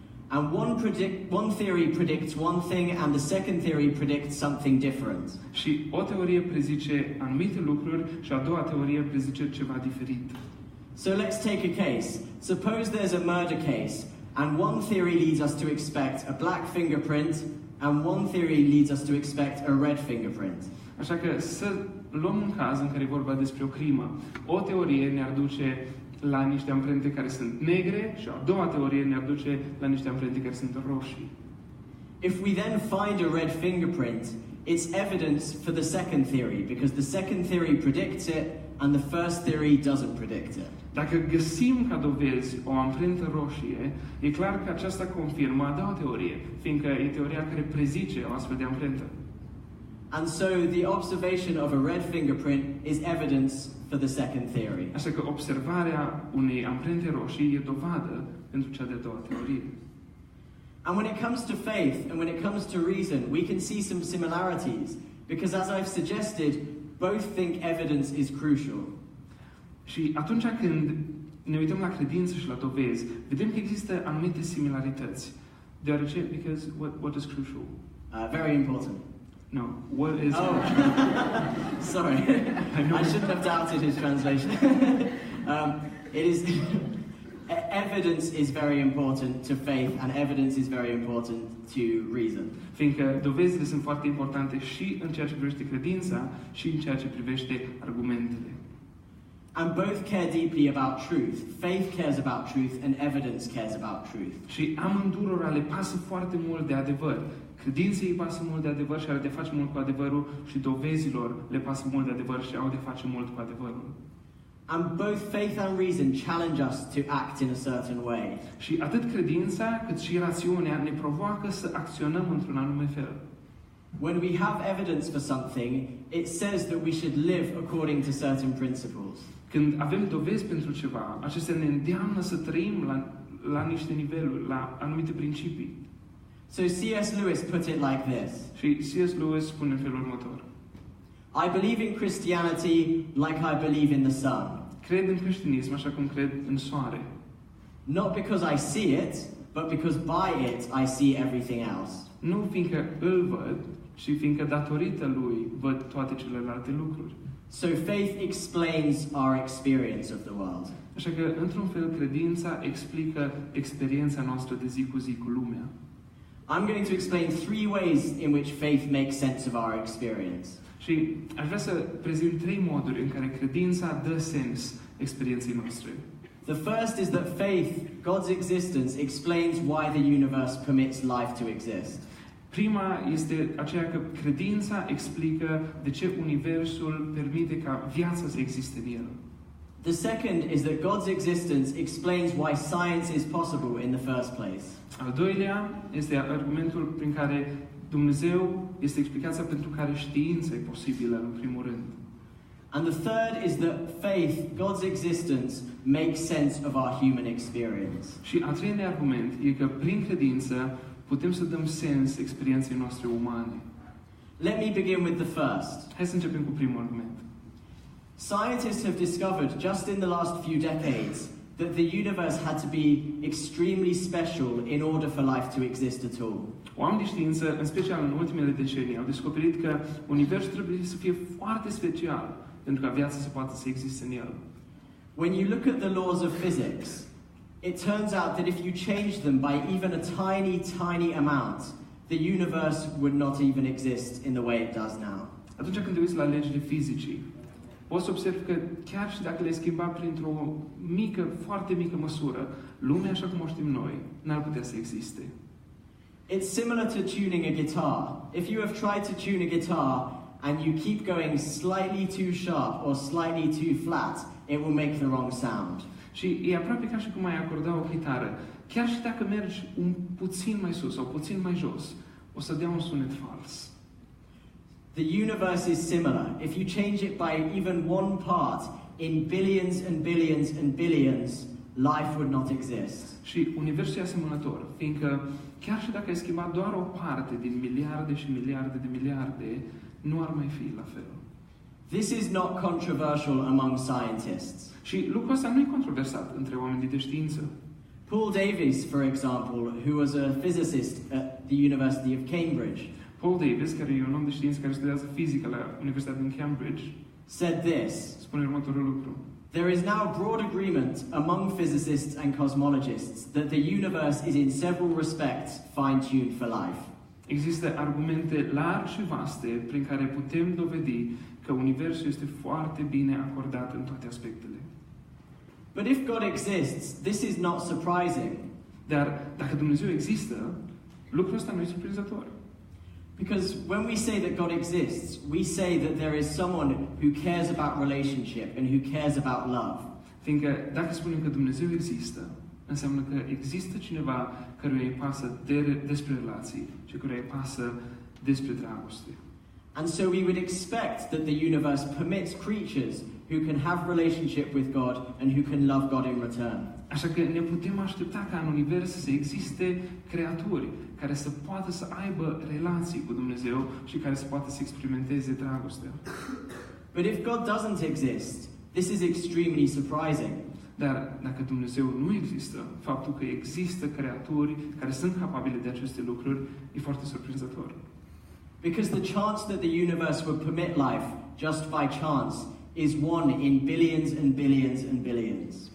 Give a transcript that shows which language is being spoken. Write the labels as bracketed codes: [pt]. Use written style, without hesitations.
[en] And one theory predicts one thing and the second theory predicts something different. [ro] Și o teorie prezice anumite lucruri și a doua teorie prezice ceva diferit. [en] So let's take a case. Suppose there's a murder case and one theory leads us to expect a black fingerprint and one theory leads us to expect a red fingerprint. [ro] Așa că să luăm un caz în care e vorba despre o crimă. O teorie ne-ar duce la niște amprente care sunt negre și a doua teorie ne-ar duce la niște amprente care sunt roșii. [en] If we then find a red fingerprint, it's evidence for the second theory because the second theory predicts it and the first theory doesn't predict it. [ro] Dacă găsim ca dovezi o amprentă roșie, e clar că aceasta confirmă a doua teorie, fiindcă e teoria care prezice o astfel de amprentă. [en] And so the observation of a red fingerprint is evidence for the second theory. [ro] Așa că observarea unei amprente roșii e dovadă pentru cea de-a doua teorie. [en] And when it comes to faith and when it comes to reason, we can see some similarities because as I've suggested, both think evidence is crucial. [ro] Și atunci când ne uităm la credință și la dovezi, vedem că există anumite similarități. Deoarece, [en] because what is crucial? Very important. No, what is Sorry, I shouldn't have doubted his translation. It is evidence is very important to faith and evidence is very important to reason. [ro] Fiindcă dovezile sunt foarte importante și în ceea ce privește credința și în ceea ce privește argumentele. [en] And both care deeply about truth. Faith cares about truth and evidence cares about truth. [ro] Și amândurora le pasă foarte mult de adevăr. Credinței îi pasă mult de adevăr și are de face mult cu adevărul și dovezilor le pasă mult de adevăr și au de face mult cu adevărul. [en] And both faith and reason challenge us to act in a certain way. [ro] Și atât credința cât și rațiunea ne provoacă să acționăm într-un anume fel. [en] When we have evidence for something, it says that we should live according to certain principles. [ro] Când avem dovezi pentru ceva, acestea ne îndeamnă să trăim la niște niveluri, la anumite principii. [en] So C.S. Lewis put it like this. [ro] Și C.S. Lewis spune în felul următor. [en] I believe in Christianity like I believe in the sun. [ro] Cred în creștinism așa cum cred în soare. [en] Not because I see it, but because by it I see everything else. [ro] Nu fiindcă îl văd, ci fiindcă datorită lui văd toate celelalte lucruri. [en] So faith explains our experience of the world. [ro] Așa că, într-un fel, credința explică experiența noastră de zi cu zi cu lumea. [en] I'm going to explain 3 ways in which faith makes sense of our experience. [ro] Și aș vrea să prezint 3 moduri în care credința dă sens experienței noastre. [en] The first is that faith, God's existence, explains why the universe permits life to exist. [ro] Prima este aceea că credința explică de ce universul permite ca viața să existe în el. [en] The second is that God's existence explains why science is possible in the first place. [ro] Al doilea este argumentul prin care Dumnezeu este explicația pentru care știința e posibilă în primul rând. [en] And the third is that faith, God's existence, makes sense of our human experience. [ro] Și a treilea argument e că prin credință putem să dăm sens experienței noastre umane. [en] Let me begin with the first. [ro] Hai să începem cu primul argument. [en] Scientists have discovered just in the last few decades that the universe had to be extremely special in order for life to exist at all. [ro] Oamenii de știință, în special în ultimele decenii, au descoperit că universul trebuie să fie foarte special pentru ca viața să poată să existe în el. [en] When you look at the laws of physics, it turns out that if you change them by even a tiny amount, the universe would not even exist in the way it does now. [ro] Atunci când te uiți la legile fizicii, poți să observi că chiar și dacă le schimba printr-o mică, foarte mică măsură, lumea așa cum o știm noi, n-ar putea să existe. [en] It's similar to tuning a guitar. If you have tried to tune a guitar and you keep going slightly too sharp or slightly too flat, it will make the wrong sound. [ro] Și e aproape ca și cum ai acorda o chitară. Chiar și dacă mergi un puțin mai sus sau puțin mai jos, o să dea un sunet fals. [en] The universe is similar. If you change it by even one part, in billions and billions and billions, life would not exist. [ro] Și universul e asemănător, fiindcă chiar și dacă ai schimbat doar o parte din miliarde și miliarde de miliarde, nu ar mai fi la fel. [en] This is not controversial among scientists. [ro] Și lucrul ăsta nu e controversat între oamenii de știință. [en] Paul Davies, for example, who was a physicist at the University of Cambridge, [ro] Paul Davies, care e un om de știință care studiază fizică la Universitatea din Cambridge, [en] said this: [ro] spune următorul lucru. [en] There is now broad agreement among physicists and cosmologists that the universe is in several respects fine-tuned for life. [ro] Există argumente largi și vaste prin care putem dovedi că universul este foarte bine acordat în toate aspectele. [en] But if God exists, this is not surprising. [ro] Dar dacă Dumnezeu există, lucrul ăsta nu e surprinzător. [en] Because when we say that God exists, we say that there is someone who cares about relationship and who cares about love. [ro] Fiindcă dacă spunem că Dumnezeu există, înseamnă că există cineva căruia îi pasă despre relații și căruia îi pasă despre dragoste. [en] And so we would expect that the universe permits creatures who can have relationship with God and who can love God in return. [ro] Așa că ne putem aștepta ca în univers să existe creaturi care să poată să aibă relații cu Dumnezeu și care să poată să experimenteze dragostea. [en] But if God doesn't exist, this is extremely surprising. [ro] Dar dacă Dumnezeu nu există, faptul că există creaturi care sunt capabile de aceste lucruri e foarte surprinzător. [en] Because the chance that the universe would permit life just by chance is one in billions and billions and billions.